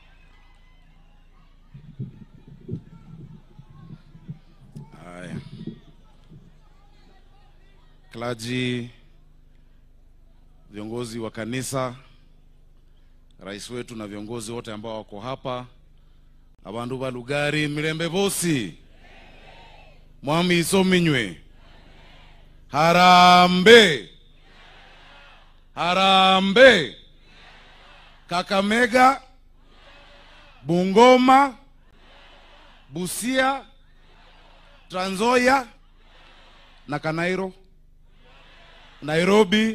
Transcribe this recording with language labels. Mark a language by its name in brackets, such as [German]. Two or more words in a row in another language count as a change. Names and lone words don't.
[Swahili] Haya. Klaji, viongozi wa kanisa, rais wetu na viongozi wote ambao wako hapa, [Luyia] abandu ba Lugari mirembe bosi, mwami isominywe, [Swahili] harambe, harambe, Kakamega, Bungoma, Busia, Trans Nzoia na Kanairo, Nairobi.